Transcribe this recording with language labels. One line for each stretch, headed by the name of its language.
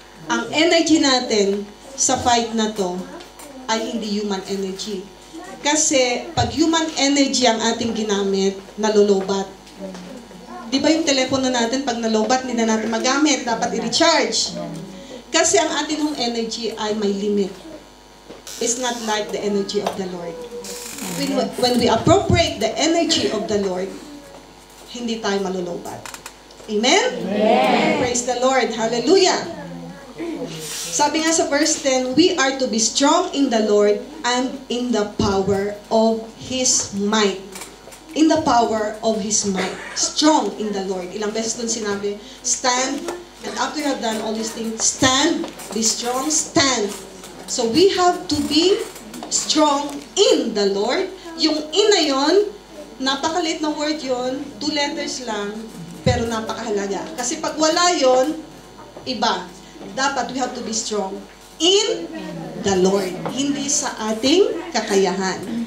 Filipino: Ang energy natin sa fight na to ay hindi human energy. Kasi pag human energy ang ating ginamit, nalolobat. Di ba yung telepono natin, pag nalobat, hindi na natin magamit, dapat i-recharge. Kasi ang ating hong energy ay may limit.
English: It's not like the energy of the Lord. When we appropriate the energy of the Lord,
Filipino: hindi tayo malolobat.
English: Amen? Amen. Praise the Lord. Hallelujah.
Filipino: Sabi nga sa
English: verse 10, we are to be strong in the Lord and in the power of His might. in the power of His might. Strong in the Lord.
Filipino: Ilang beses doon sinabi,
English: stand, and after you have done all these things, stand, be strong, stand. So we have to be strong in the Lord.
Filipino: Yung in na yun, napakaliit na word yun, 2 letters lang, pero napakahalaga. Kasi pag wala yun, iba. Dapat
English: we have to be strong in the Lord.
Filipino: Hindi sa ating kakayahan.